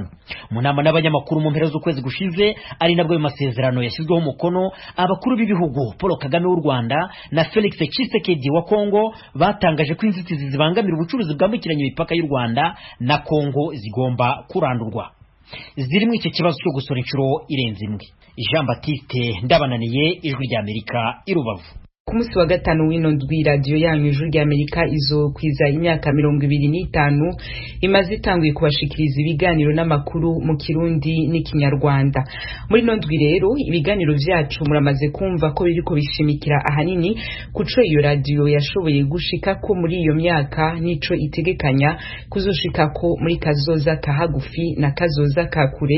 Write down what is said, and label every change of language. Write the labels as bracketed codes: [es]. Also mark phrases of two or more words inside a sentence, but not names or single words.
[rw] Mu nama n'abanyamakuru mu mpera z'ukwezi gushize ari nabwo ayo masezerano yashyizweho umukono, abakuru b'ibihugu Paul Kagame w'u Rwanda na Felix Tshisekedi wa Kongo batangaje ko inzitizi zibangamira ubucuruzi bwambukiranya imipaka y'u Rwanda na Kongo zigomba kurandurwa. Zirimo iki kibazo cyo gusora inshuro irenze imwe. Jean Baptiste Ndabananiye, Ijwi ry'Amerika, i Rubavu. [rn] Ku munsi wa gatanu w'ino ndwi radiyo yanyu Ijwi ry'Amerika izokwiza imyaka 25 imaze itanguye kubashikiriza ibiganiro n'amakuru mu Kirundi n'ikinyarwanda. Muri ino ndwi rero ibiganiro vyacu muramaze kumva ko biriko bishimikira ahanini kuco iyo radiyo yashoboye gushika ko muri iyo myaka nico itegekanya kuzoshika ko muri kazoza kahagufi na kazoza kakure.